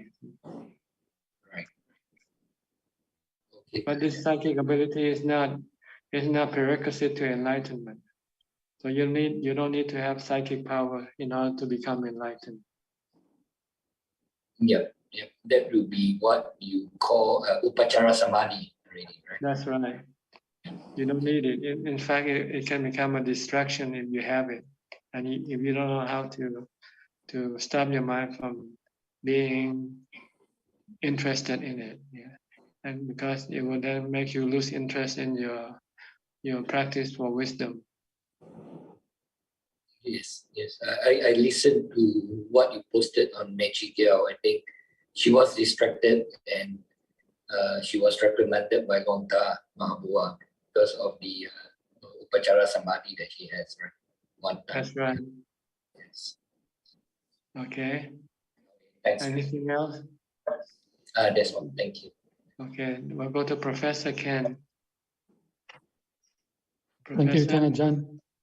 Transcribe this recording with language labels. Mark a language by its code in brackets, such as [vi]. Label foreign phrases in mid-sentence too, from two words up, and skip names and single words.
[en] Right. Okay. But this psychic ability is not prerequisite to enlightenment. So you don't need to have psychic power in order to become enlightened. Yeah. yeah, that will be what you call [pi] upachara samadhi [en] already, right? That's right. You don't need it. In fact, it can become a distraction if you have it, and if you don't know how to stop your mind from being interested in it. Yeah, and because it will then make you lose interest in your practice for wisdom. Yes, yes. I listened to what you posted on Magic Girl. I think she was distracted and she was reprimanded by Gongta Mahabua because of the [pi] upachara samadhi [en] that she has, right? One time. That's right. Yes. Okay. Thanks. Anything else? That's all. Thank you. Okay, we'll go to Professor Ken. Thank you, Tanajan.